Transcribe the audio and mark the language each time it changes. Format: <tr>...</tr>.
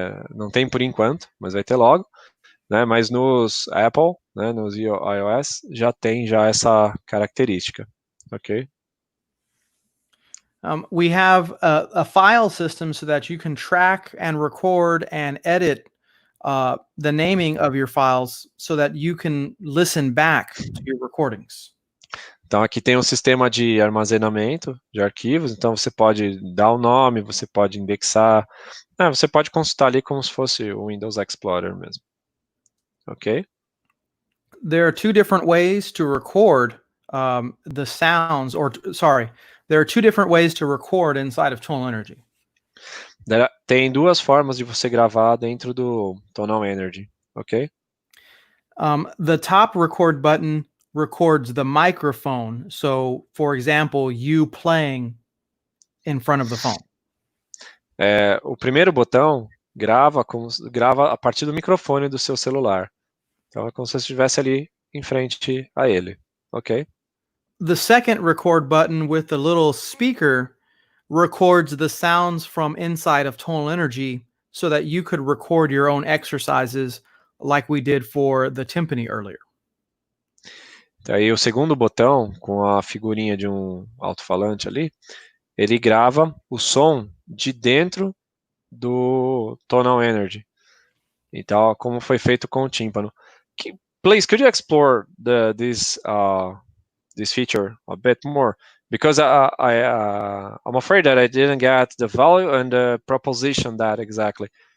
<pt>Não tem por enquanto, mas vai ter logo, né? Mas nos Apple, né, nos iOS, já tem já essa característica, ok?</pt> <en>We have a file system so that you can track and record and edit the naming of your files so that you can listen back to your recordings.</en> <pt>Então aqui tem um sistema de armazenamento de arquivos, então você pode dar o nome, você pode indexar, você pode consultar ali como se fosse o Windows Explorer mesmo. Ok?</pt> <en>There are two different ways to record the sounds, there are two different ways to record inside of Tonal Energy.</en> <pt>Tem duas formas de você gravar dentro do Tonal Energy, ok?</pt> <en>The top record button records the microphone. So, for example, you playing in front of the phone.</en> <pt>O primeiro botão grava a partir do microfone do seu celular. Então é como se você estivesse ali em frente a ele, ok? The second record button with the little speaker records the sounds from inside of Tonal Energy so that you could record your own exercises like we did for the timpani earlier. Aí o segundo botão, com a figurinha de um alto-falante ali, ele grava o som de dentro do Tonal Energy. Então, como foi feito com o tímpano.</pt> <en>Please, could you explore this feature a bit more? Because I'm afraid that I didn't get the value and the proposition that exactly.</en>